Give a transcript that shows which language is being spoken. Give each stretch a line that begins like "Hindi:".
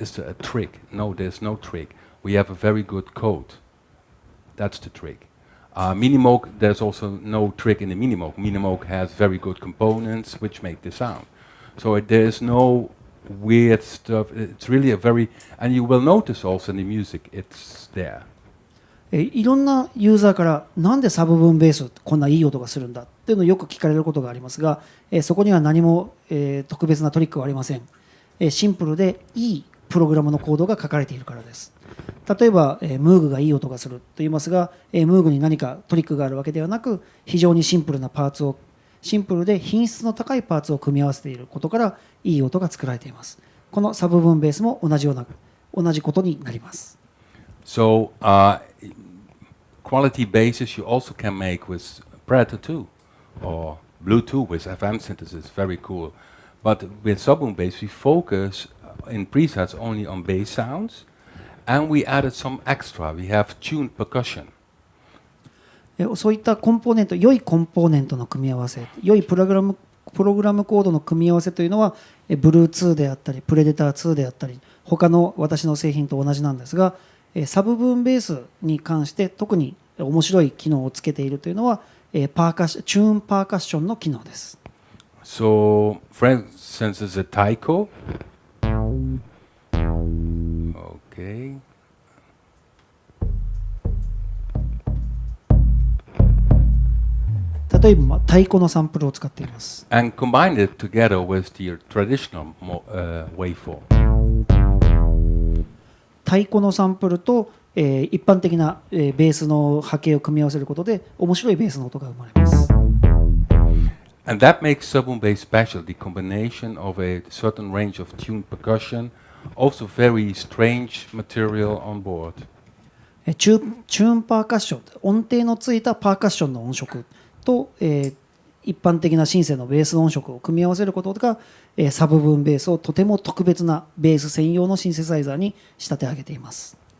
English: Is there a trick? No, there's no trick. We have a very good code. That's the trick. Minimoog, there's also no trick in the Minimoog. Minimoog has very good components which make the sound. So there's no weird stuff. It's really and you will notice also in the music, it's there.
Japanese: いろんなユーザーからなんでサブブーンベースってこんないい音がするんだっていうのをよく聞かれることがありますが、そこには何も特別なトリックはありません。シンプルでいいプログラムのコードが書かれているからです。例えばムーグがいい音がすると言いますが、ムーグに何かトリックがあるわけではなく、非常にシンプルで品質の高いパーツを組み合わせていることからいい音が作られています。このサブブーンベースも同じことになります。
English: So quality basses you also can make with Predator 2 or Bluetooth with FM synthesis, very cool. But with subboom bass we focus in presets only on bass sounds, and we added some extra. We have tuned percussion.
Japanese: そういったコンポーネント、良いコンポーネントの組み合わせ、良いプログラムコードの組み合わせというのは、Bluetooth であったり、Predator 2であったり、他の私の製品と同じなんですが、サブブーンベースに関して特に面白い機能をつけているというのは、チューンパーカッションの機能です。
English: So, for instance, is a taiko. Okay.
Japanese: 例えば太鼓のサンプルを使っています。
English: And combine it together with the traditional waveform.
Japanese: 太鼓のサンプルと、一般的な、ベースの波形を組み合わせることで面白いベースの音が生まれます。
English: And that makes subboom bass special, the combination of a certain range of tuned percussion, also very strange material on board.
Japanese: チューンパーカッション、音程のついたパーカッションの音色と、い一般的なシンセのベース音色を組み合わせることが、サブ分ベースをとても特別なベース専用のシンセサイザーに仕立て上げています。